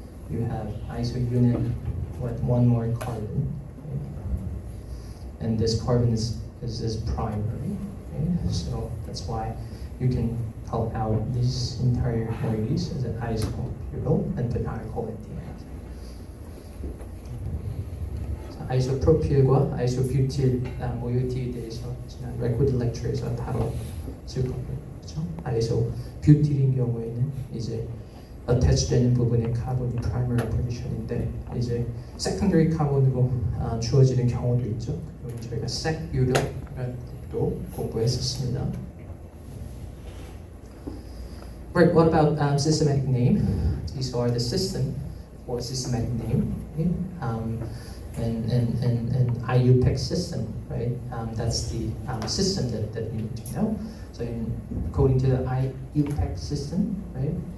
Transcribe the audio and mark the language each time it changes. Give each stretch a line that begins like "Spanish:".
English: You have iso unit with one more carbon, right? And this carbon is primary. Right? So that's why you can call out this entire moieties as an isobutyl and put alcohol at the end.
Korean: 아이소프로필과 아이소뷰틸 모이티에 대해서 지난 레코드 렉처에서 다뤘을 거고요. 그렇죠? 아이소뷰틸인 경우에는 이제 attach되는 부분의 카본이 primary position인데 이제 secondary 카본으로 주어지는 경우도 있죠. 그리고 저희가 secbutyl 또 공부했었습니다.
English: Right, what about systematic name? These are the system for systematic name. Okay? And IUPAC system, right? That's the system that you need to know. So according to the IUPAC system, right?